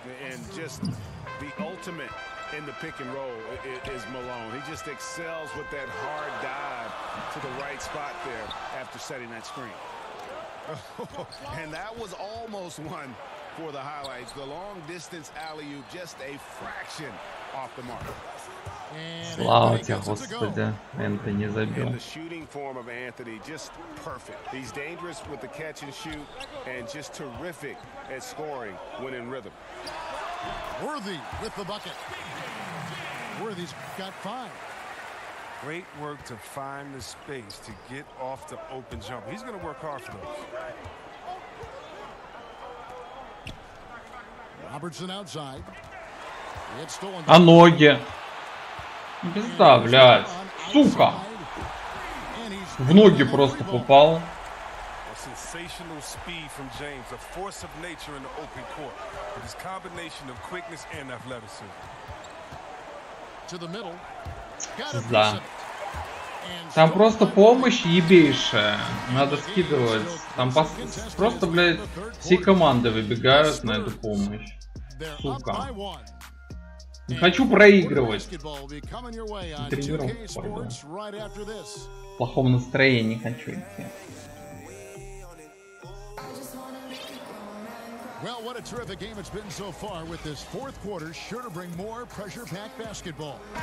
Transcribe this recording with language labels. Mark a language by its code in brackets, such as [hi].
[en] And just the ultimate in the pick and roll is Malone. He just excels with that hard dive to the right spot there after setting that screen. And that was almost one for the highlights. The long distance alley-oop, just a fraction off the mark. [ru] Слава тебе, Господи, Энтони забил. [en] And the shooting form of Anthony just perfect. He's dangerous with the catch and shoot and just terrific at scoring when in rhythm. Worthy with the bucket. Worthy's got 5. Great work to find the space to get off the open jump. He's going to work hard for those. Robertson outside. It's stolen. [ru] А ноги? Пизда, блядь. Сука. В ноги просто попал. [en] Sensational speed from James, a force of nature in the open court, with his combination of quickness and athleticism. To the middle. [ru] Да. Там просто помощь ебейшая. Надо скидывать. Там просто, блядь, все команды выбегают на эту помощь. Сука. Не хочу проигрывать. Тренировку пойду. В плохом настроении хочу идти. [en] Well, what a terrific game it's been so far, with this fourth quarter sure to bring more pressure-packed basketball.